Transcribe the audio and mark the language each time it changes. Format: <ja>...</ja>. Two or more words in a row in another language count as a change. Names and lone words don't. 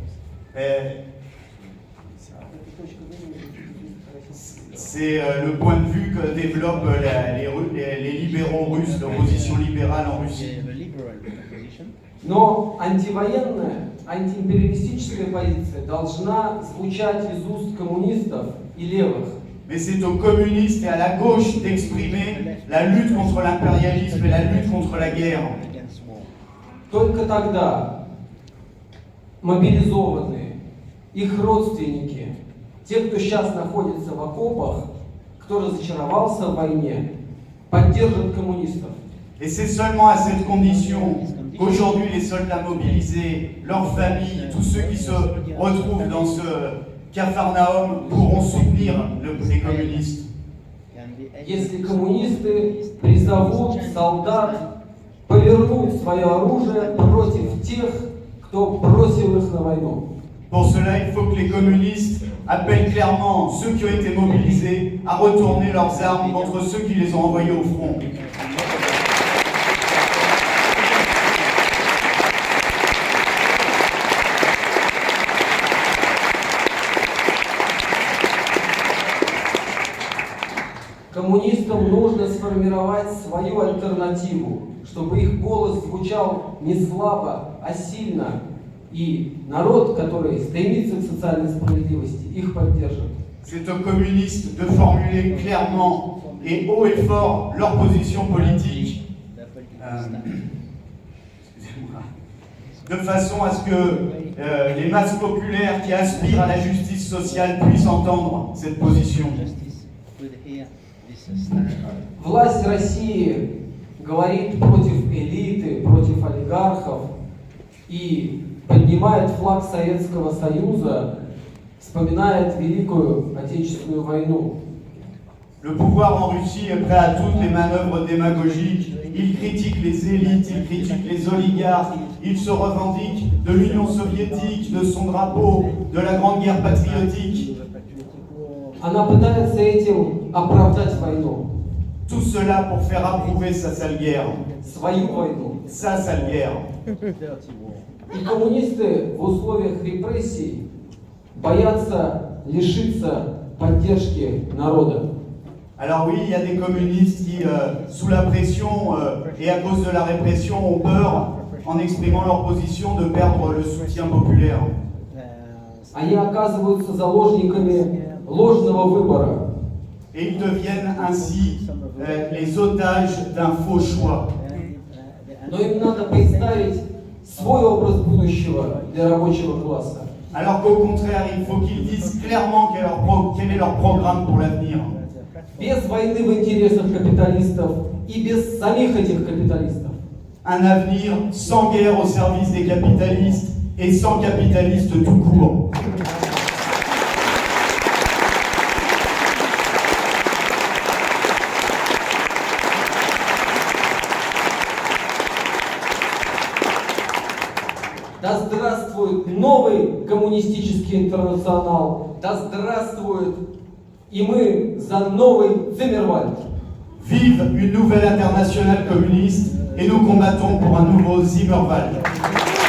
<fr>C'est le point de vue que développent les libéraux russes, l'opposition libérale en Russie.</fr> <ru>Но антивоенная, антиимпериалистическая позиция должна звучать из уст коммунистов и левых.</ru> <fr>Mais c'est aux communistes et à la gauche d'exprimer la lutte contre l'impérialisme et la lutte contre la guerre.</fr> <ru>Только тогда мобилизованные, их родственники, те, кто сейчас находится в окопах, кто разочаровался в войне, поддержат коммунистов.</ru> <fr>Et c'est seulement à cette condition qu'aujourd'hui les soldats mobilisés, leurs familles, tous ceux qui se retrouvent dans ce Capharnaüm pourront soutenir les communistes.</fr> <ru>Если коммунисты призовут солдат повернуть свое оружие против тех, кто бросил их на войну.</ru> <fr>Pour cela, il faut que les communistes appellent clairement ceux qui ont été mobilisés à retourner leurs armes contre ceux qui les ont envoyés au front.</fr> <ru>Коммунистам нужно сформировать свою альтернативу, чтобы их голос звучал не слабо, а сильно. И народ, который стремится к социальной справедливости, их поддержит.</ru> <fr>C'est aux communistes de formuler clairement et haut et fort leur position politique, de façon à ce que les masses populaires qui aspirent à la justice sociale puissent entendre cette position.</fr> <ru>Власть России говорит против элиты, против олигархов и поднимает флаг Советского Союза, вспоминает Великую Отечественную войну.</ru> <fr>Le pouvoir en Russie est prêt à toutes les manœuvres démagogiques. Il critique les élites, il critique les oligarques, il se revendique de l'Union soviétique, de son drapeau, de la Grande Guerre patriotique.</fr> <ru>Она пытается этим оправдать войну.</ru> <fr>Tout cela pour faire approuver sa sale guerre.</fr> <ru>Свою войну.</ru> <fr>Sa sale guerre.</fr> <ru>И коммунисты в условиях репрессий боятся лишиться поддержки народа.</ru> <fr>Alors oui, il y a des communistes qui, sous la pression et à cause de la répression, ont peur, en exprimant leur position, de perdre le soutien populaire.</fr> <ru>Они оказываются заложниками ложного выбора.</ru> <fr>Et ils deviennent ainsi les otages d'un faux choix.</fr> <ru>Но им надо представить свой образ будущего для рабочего класса.</ru> <fr>Alors qu'au contraire, il faut qu'ils disent clairement quel est leur programme pour l'avenir.</fr> <ru>Без войны в интересах капиталистов и без самих этих капиталистов.</ru> <fr>Un avenir sans guerre au service des capitalistes et sans capitalistes tout court.</fr> <ru>Да здравствует новый коммунистический интернационал, да здравствует и мы за новый Циммервальд.</ru> <fr>Vive une nouvelle internationale communiste et nous combattons pour un nouveau Zimmerwald.</fr>